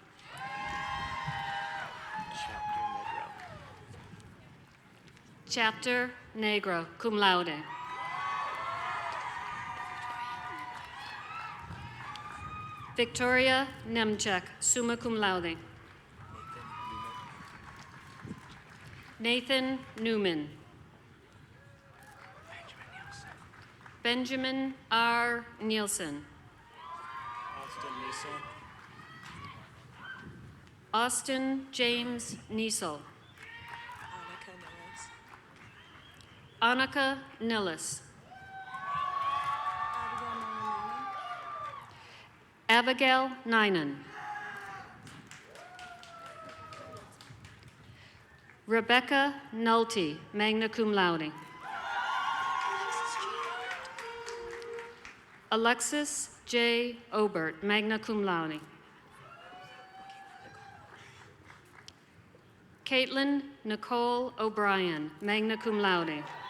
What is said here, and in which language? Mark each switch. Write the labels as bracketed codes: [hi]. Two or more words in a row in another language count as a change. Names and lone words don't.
[en] Chapter Negro, [la] cum laude. [en] Victoria Nemchek, [la] summa cum laude. [en] Nathan Newman. Benjamin R. Nielsen. Austin James Niesel. Annika Nillis. Abigail Ninan. Rebecca Nolte, [la] magna cum laude. [en] Alexis J. Obert, [la] magna cum laude. [en] Caitlin Nicole O'Brien, [la] magna cum laude.